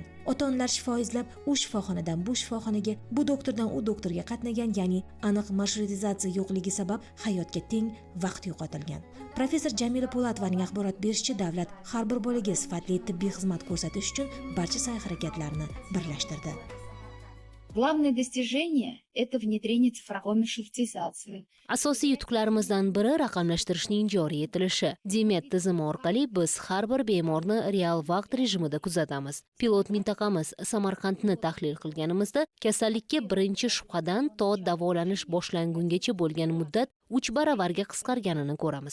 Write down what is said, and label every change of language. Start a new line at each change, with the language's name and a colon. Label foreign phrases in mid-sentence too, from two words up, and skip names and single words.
Uzbek: Ota-onalar shifo izlab u shifoxonadan bu shifoxonaga, bu doktordan u doktorga qatnagan, ya'ni aniq marshrutizatsiya yo'qligi sabab hayotga teng vaqt yo'qotilgan. Professor Jamila Po'latovaning axborot berishicha, davlat har bir bolaga sifatli tibbiy xizmat ko'rsatish uchun barcha sa'y-harakatlarni birlashtirdi.
Russian: Главное достижение – это внедрение цифровой маршрутизации.
Uzbek: Asosiy yutuqlarimizdan biri raqamlashtirishning joriy etilishi. Demet tizimi orqali biz har bir bemorni real vaqt rejimida kuzatamiz. Pilot mintaqamiz Samarqandni tahlil qilganimizda kasallikka birinchi shubhadan to davolanish boshlangungacha bo'lgan muddat 3 baravarga qisqarganini ko'ramiz.